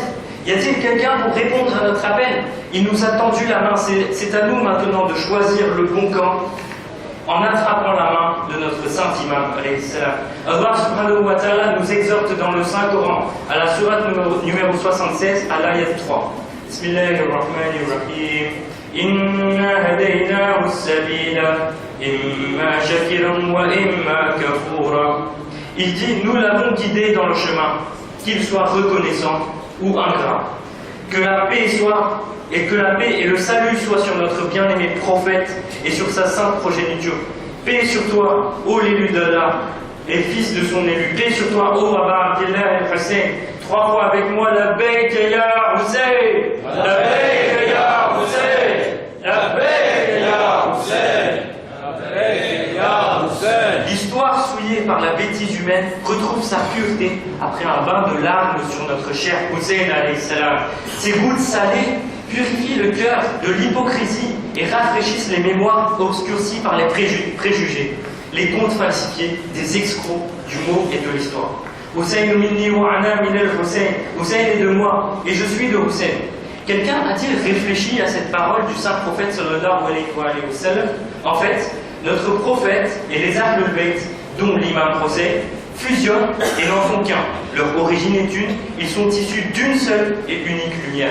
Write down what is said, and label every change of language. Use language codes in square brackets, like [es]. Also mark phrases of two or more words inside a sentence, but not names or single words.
[fr] Y a-t-il quelqu'un pour répondre à notre appel? Il nous a tendu la main. C'est à nous maintenant de choisir le bon camp en attrapant la main de notre saint imam [ar] عليه السلام. الله سبحانه وتعالى [fr] nous exhorte dans le Saint-Coran, à la sourate numéro 76, à l'ayat 3. [ar] بسم الله الرحمن الرحيم. إنا هديناه السبيل إما شاكرا وإما كفورا. [fr] Il dit, nous l'avons guidé dans le chemin, qu'il soit reconnaissant ou ingrat. Que la paix soit, et que la paix et le salut soient sur notre bien-aimé prophète et sur sa sainte progéniture. Paix sur toi, ô l'élu d'Allah, et fils de son élu. Paix sur toi, ô Abba Abdillah el-Hussein. 3 fois avec moi, [ar] لا لبيك يا حسين، لا لبيك يا حسين، لا لبيك يا حسين، لا لبيك يا حسين. [fr] L'histoire souillée par la bêtise humaine retrouve sa pureté après un bain de larmes sur notre cher Hussein [ar] عليه السلام. [fr] Ces gouttes salées purifient le cœur de l'hypocrisie et rafraîchissent les mémoires obscurcies par les préjugés, les contes falsifiés, des escrocs du mot et de l'histoire. [ar] حسين مني وأنا من الحسين. [fr] Hussein est de moi et je suis de Hussein. Quelqu'un a-t-il réfléchi à cette parole du saint prophète [ar] صلى الله عليه وسلم? [fr] En fait, notre prophète et les Ahlul Bayt, dont l'imam Hussein, fusionnent et n'en font qu'un. Leur origine est une, ils sont issus d'une seule et unique lumière.